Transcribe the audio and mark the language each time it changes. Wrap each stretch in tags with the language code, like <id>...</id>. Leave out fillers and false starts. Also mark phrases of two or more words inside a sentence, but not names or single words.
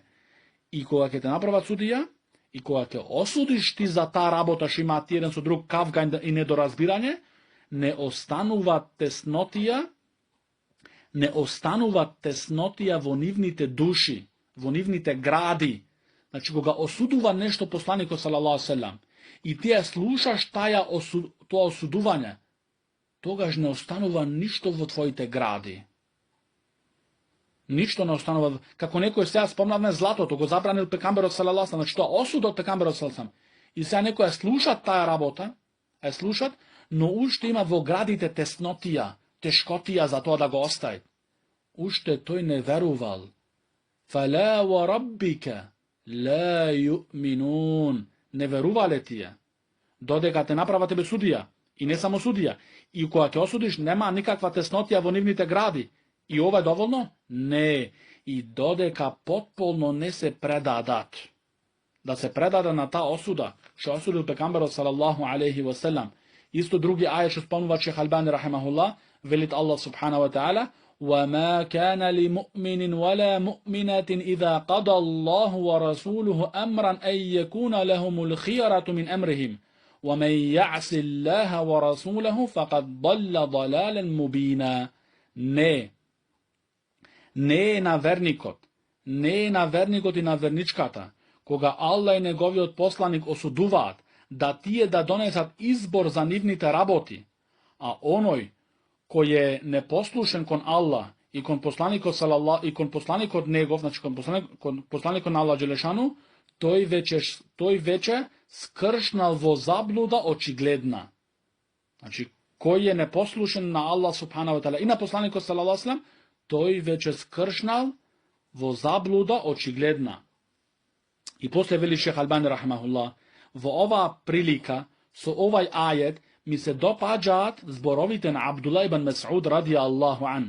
<mk>И кога ќе те направат судија, и кога ќе осудиш ти за таа работа што имаат еден со друг кавга и недоразбирање, не останува теснотија во нивните души, во нивните гради. Значи, кога осудува нешто посланикот</mk> <ar>صلى الله عليه وسلم,</ar> <mk>и ти ја слушаш тоа осудување, тогаш не останува ништо во твоите гради. Ништо не останува. Како некој сега спомнавме златото, го забранил пекамберот</mk> <ar>صلى الله عليه وسلم,</ar> <mk>значи тоа осуда од пекамберот</mk> <ar>صلى الله عليه وسلم.</ar> <mk>И сега некој слушат таа работа, слушат, но уште има во градите теснотија, тешкотија за тоа да го остави. Уште тој не верувал.</mk> <ar>فلا وربك لا يؤمنون.</ar> <mk>Не верувале тие. Додека те направа тебе судија, и не само судија, и кога ќе осудиш, нема никаква теснотија во нивните гради. И ова е доволно? Не. И додека потполно не се предадат. Да се предаде на таа осуда, што осудил пекамберот</mk> <ar>صلى الله عليه وسلم.</ar> <mk>Исто други ајет што спомнува Шех Албани рахимахуллах, велит Аллах</mk> <ar>سبحانه وتعالى: وَمَا كَانَ لِمُؤْمِنٍ وَلَا مُؤْمِنَةٍ إِذَا قَضَى اللَّهُ وَرَسُولُهُ أَمْرًا أَن يَكُونَ لَهُمُ الْخِيَرَةُ مِنْ أَمْرِهِمْ وَمَنْ يَعْصِ اللَّهَ وَرَسُولَهُ فَقَدْ ضَلَّ ضَلَالًا مُبِينًا.</ar> <mk>Не е на верникот и на верничката, кога Аллах и неговиот посланик осудуваат да тие да донесат избор за нивните работи, а оној кој е непослушен кон Аллах и кон посланикот и кон посланикот негов, значи кон посланикот на Аллах Джелешану, тој веќе скршнал во заблуда очигледна. Значи, кој е непослушен на Аллах</mk> <ar>سبحانه وتعالى</ar> <mk>и на посланикот</mk> <ar>صلى الله عليه وسلم,</ar> <mk>тој веќе скршнал во заблуда очигледна. И после вели Шех Албани рахимахуллах, во оваа прилика, со овај ајет, ми се допаѓаат зборовите на Абдулла ибн Мес'уд</mk> <ar>رضي الله عنه.</ar>